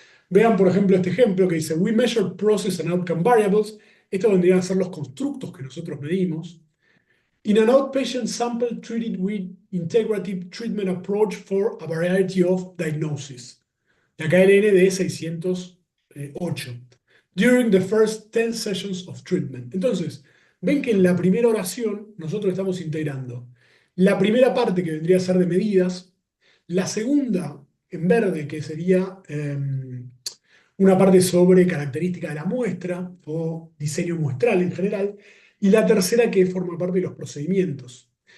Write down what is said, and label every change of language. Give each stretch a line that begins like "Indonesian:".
Spanish: Vean, por ejemplo, este ejemplo que dice,
English: we measure process and outcome variables.
Spanish: Estos vendrían a ser los constructos que nosotros medimos.
English: In an outpatient sample treated with integrative treatment approach for a variety of diagnoses.
Spanish: La KLN de 608.
English: During the first 10 sessions of treatment.
Spanish: Entonces, ven que en la primera oración nosotros estamos integrando la primera parte que vendría a ser de medidas, la segunda en verde que sería una parte sobre característica de la muestra o diseño muestral en general, y la tercera que forma parte de los procedimientos.